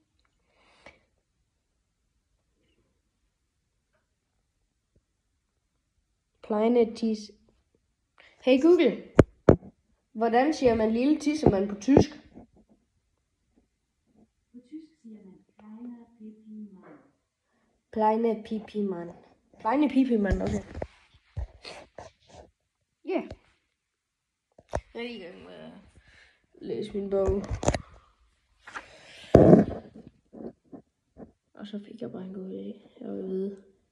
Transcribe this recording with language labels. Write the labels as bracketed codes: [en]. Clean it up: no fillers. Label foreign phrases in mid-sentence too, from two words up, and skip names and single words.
[de] Kleine tis. [da] Hey Google, hvordan siger man lille tissemand på tysk? På tysk siger man [de] kleiner Pipi-Mann. Kleine Pipi-Mann. Kleine Pipi-Mann, okay. [da] Ja. Yeah. Jeg er i gang med at læse min bog. Og så fik jeg bare en god idé. Jeg vil vide.